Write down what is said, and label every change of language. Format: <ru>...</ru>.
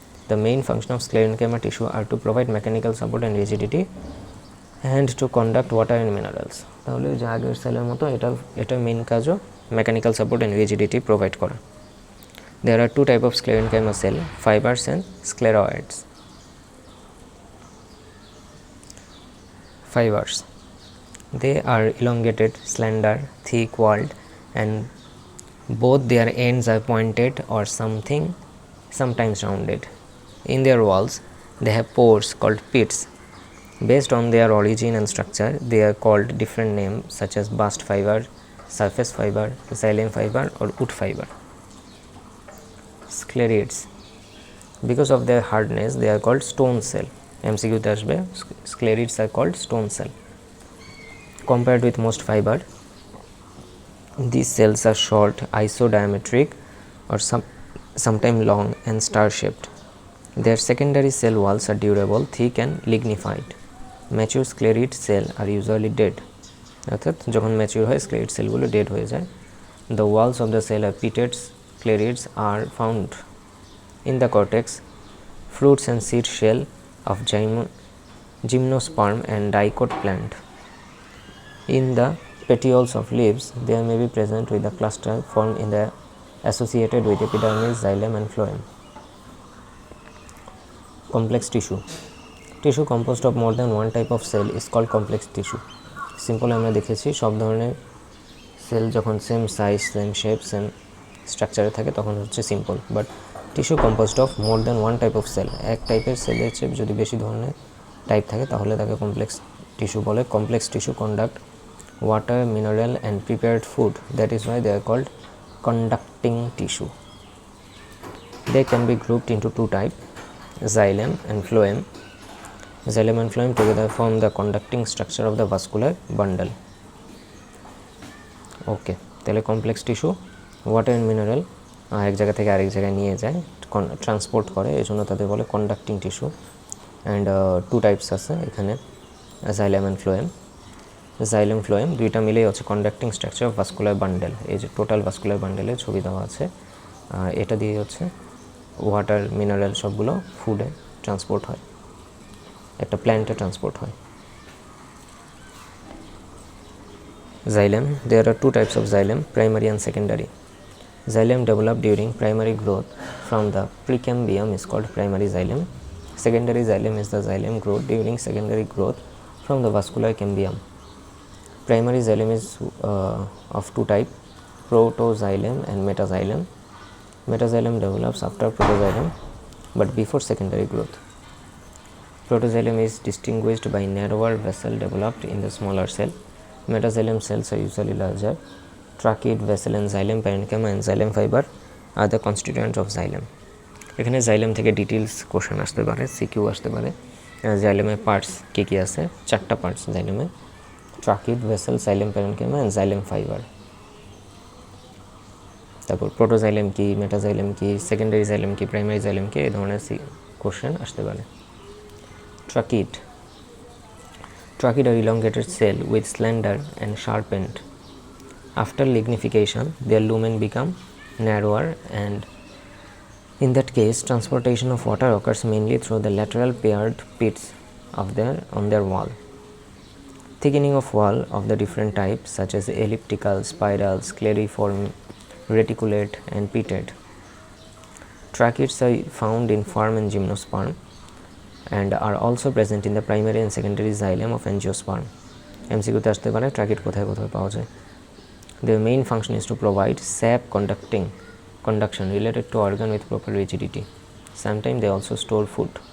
<en>The main function of sclerenchyma tissue are to provide mechanical support and rigidity and to conduct water and minerals.</en> <bn>তাহলে যে আগের সেলের মতো এটার main কাজও mechanical support and rigidity provide করা।</bn> <en>There are two types of sclerenchyma cell, fibers and scleroids. Fibers, they are elongated, slender, thick-walled, and both their ends are pointed or sometimes rounded. In their walls, they have pores called pits. Based on their origin and structure, they are called different names such as bast fiber, surface fiber, xylem fiber, or wood fiber. Sclerids, because of their hardness, they are called stone cell.</en> <bn>MCQ তে আসবে,</bn> <en>sclerids are called stone cell. Compared with most fiber, these cells are short, isodiametric, or sometimes long and star-shaped. Their secondary cell walls are durable, thick and lignified. Mature sclerid cell are usually dead.</en> <bn>অর্থাৎ যখন mature হয় স্ক্লেরিড সেলগুলো dead হয়ে যায়।</bn> <en>The walls of the cell are pitted. Sclerids are found in the cortex, fruits and seed shell of gymnosperm and dicot plant. In the petioles of leaves, there may be present with the cluster formed in the associated with epidermis, xylem and phloem. Complex tissue, tissue composed of more than one type of cell is called complex tissue.</en> <bn>Simple আমরা দেখেছি সব ধরনের sell যখন same size, same shape, same স্ট্রাকচারে থাকে তখন হচ্ছে simple,</bn> <en>but tissue composed of more than one type of cell,</en> <bn>এক টাইপের সেলের চেয়ে যদি বেশি ধরনের টাইপ থাকে তাহলে তাকে কমপ্লেক্স টিস্যু বলে।</bn> <en>Complex tissue conduct water, mineral and prepared food, that is why they are called conducting tissue. They can be grouped into two types, xylem and phloem. Xylem and phloem together form the conducting structure of the vascular bundle.</en> <bn>ওকে, তাহলে complex tissue water and mineral এক জায়গা থেকে আরেক জায়গায় নিয়ে যায়, transport করে, এই জন্য তাদের বলে conducting tissue.</bn> <en>and two types</en> <bn>আছে এখানে,</bn> <en>xylem and phloem. xylem phloem</en> <bn>দুইটা মিলেই হচ্ছে</bn> <en>Conducting structure of vascular bundle.</en> <bn>এই যে টোটাল ভাস্কুলার বান্ডেলের ছবি দেওয়া আছে, এটা দিয়ে হচ্ছে ওয়াটার, মিনারেল সবগুলো ফুডে ট্রান্সপোর্ট হয়, একটা প্ল্যান্টে ট্রান্সপোর্ট হয়।</bn> <en>Xylem, there are two types of xylem, primary and secondary. Xylem developed during primary growth from the precambium is called primary xylem. Secondary xylem is the xylem growth during secondary growth from the vascular cambium. Primary xylem is of two types, protoxylem and metaxylem. Metaxylem develops after protoxylem but before secondary growth. Protoxylem is distinguished by narrower vessel developed in the smaller cell. Metaxylem cells are usually larger. Trachea, vessel and xylem parenchyma and xylem fiber are the constituents of xylem.</en> <bn>এখানে xylem থেকে details question আসতে পারে, CQ আসতে পারে। xylemে parts কী কী আছে? চারটা parts xylemে, tracheid, vessel, সাইলেম parenchyma and সাইলেম fibre. তারপর protoxylem কি, মেটাজাইলেম কি, সেকেন্ডারি জাইলেম কি, প্রাইমারি জাইলেম কি, এই ধরনের কোশ্চেন আসতে পারে।</bn> <en>Tracheid, tracheid আর elongated cell with slender and sharp end. After lignification, their lumen become narrower, and in that case, transportation of water occurs mainly through the lateral paired pits on their wall. Thickening of wall of the different types such as elliptical, spiral, scleriform, reticulate and pitted. Tracheids are found in fern and gymnosperm. and are also present in the primary and secondary xylem of angiosperm.</en> <bn>MCQ-তে আসতে পারে tracheid কোথায় কোথায় পাওয়া যায়।</bn> <en>Their main function is to provide sap conduction related to organ with proper rigidity. Sometimes they also store food.</en>